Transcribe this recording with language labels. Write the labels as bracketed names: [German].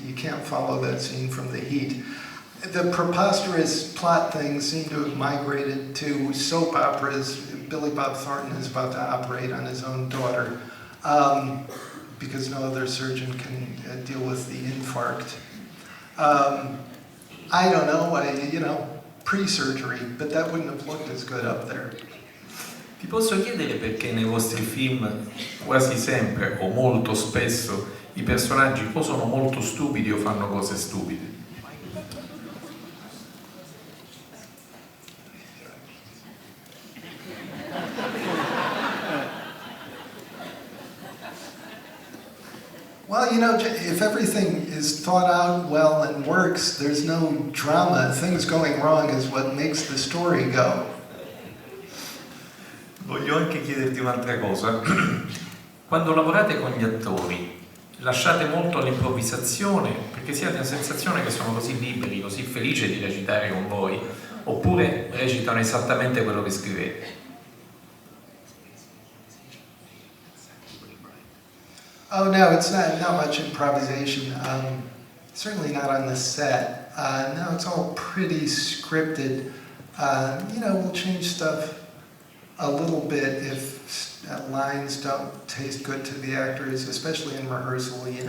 [English] You can't follow that scene from The Heat. The preposterous plot things seem to have migrated to soap operas. Billy Bob Thornton is about to operate on his own daughter because no other surgeon can deal with the infarct. I don't know, pre-surgery, but that wouldn't have looked as good up there. [Italian] Ti posso chiedere perché nei vostri film quasi sempre o molto spesso i personaggi o sono molto stupidi o fanno cose stupide? [English] Well, if everything is thought out well and works, there's no drama. Things going wrong is what makes the story go. [Italian] Voglio anche chiederti un'altra cosa. Quando lavorate con gli attori, lasciate molto all'improvvisazione perché si ha la sensazione che sono così liberi, così felici di recitare con voi, oppure recitano esattamente quello che scrivete? [English] Oh no, it's not much improvisation. Certainly not on the set. No, it's all pretty scripted. We'll change stuff a little bit if lines don't taste good to the actors, especially in rehearsal.